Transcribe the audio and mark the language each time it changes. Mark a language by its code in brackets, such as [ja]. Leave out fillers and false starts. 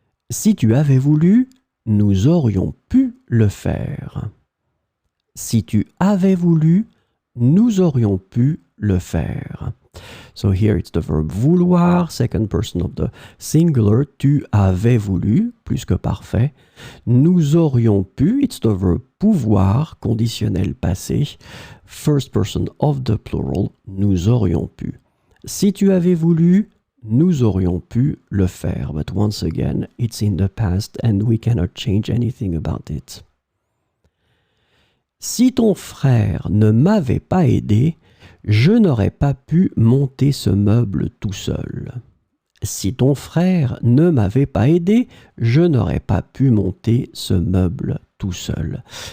[fr] Si tu avais voulu, nous aurions pu le faire. Si tu avais voulu, nous aurions pu le faire. [en] So here it's the verb vouloir, second person of the singular. [fr] Tu avais voulu, [en] plus que parfait. [fr] Nous aurions pu, [en] it's the verb pouvoir, conditionnel passé. First person of the plural, [fr] nous aurions pu. Si tu avais voulu, nous aurions pu le faire. [en] But once again, it's in the past and we cannot change anything about it. [fr] Si ton frère ne m'avait pas aidé, je n'aurais pas pu monter ce meuble tout seul. Si ton frère ne m'avait pas aidé, je n'aurais pas pu monter ce meuble tout seul.